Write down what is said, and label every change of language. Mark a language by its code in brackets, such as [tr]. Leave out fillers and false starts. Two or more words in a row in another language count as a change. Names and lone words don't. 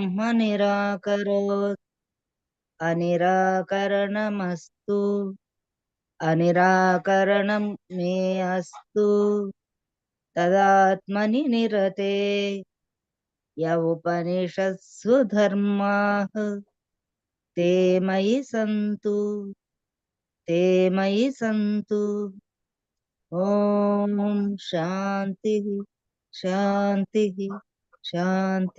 [sa] నిరాకరోత్ అనిరాకరణమస్తు అనిరాకరణం మే అస్తు తదాత్మని నిరతే య ఉపనిషత్సు ధర్మాః ते मयि सन्तु ते मयि सन्तु ఓం శాంతి శాంతి శాంతి.